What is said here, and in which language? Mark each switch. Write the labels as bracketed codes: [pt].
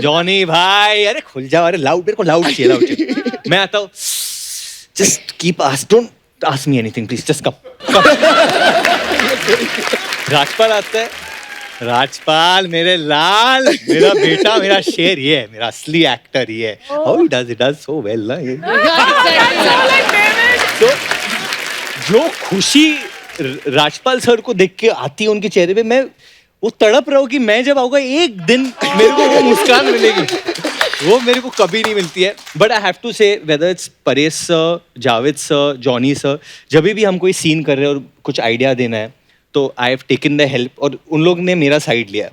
[hi] Johnny भाई अरे खुल जा, अरे लाउड, मेरे को लाउड चाहिए। मैं आता हूँ, [en] Just keep don't ask me anything please, just come. [hi] Rajpal आता है, राजपाल मेरे लाल, मेरा बेटा, मेरा शेर ये है, मेरा असली एक्टर ये है. [en] How he does so well ना ये. [hi] तो जो खुशी राजपाल सर को देख के आती है उनके चेहरे पे, मैं वो तड़प रहा हूँ कि मैं जब आऊंगा एक दिन मेरे को वो मुस्कान मिलेगी, वो मेरे को कभी नहीं मिलती है. [en] but I have to say whether it's [hi] Paresh sir, Javed sir, Johnny sir, जब भी हम कोई सीन कर रहे हैं और कुछ आइडिया देना है तो [en] I have taken the help [hi] और उन लोग ने मेरा साइड लिया.